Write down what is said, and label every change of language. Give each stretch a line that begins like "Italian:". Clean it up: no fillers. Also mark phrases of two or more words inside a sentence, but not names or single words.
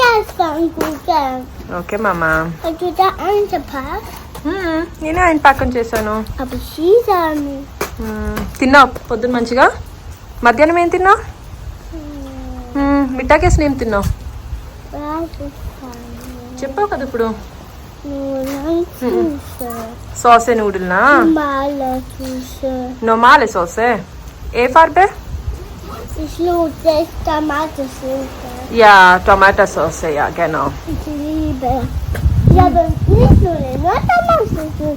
Telugu: ఓకే మామా. నేనే ఆయన పాకం చేశాను. తిన్నావు పొద్దున్న మంచిగా? మధ్యాహ్నం ఏం తిన్నావు? మిఠాకేసి నేను తిన్నావు చెప్పావు కదా ఇప్పుడు.
German: Soße Nudeln, na? Normale Soße. Farbe? Ich liebe Tomatensauce. Ja, Tomatensauce, ja, genau. Ich liebe. Ja, aber nicht nur Tomatensauce.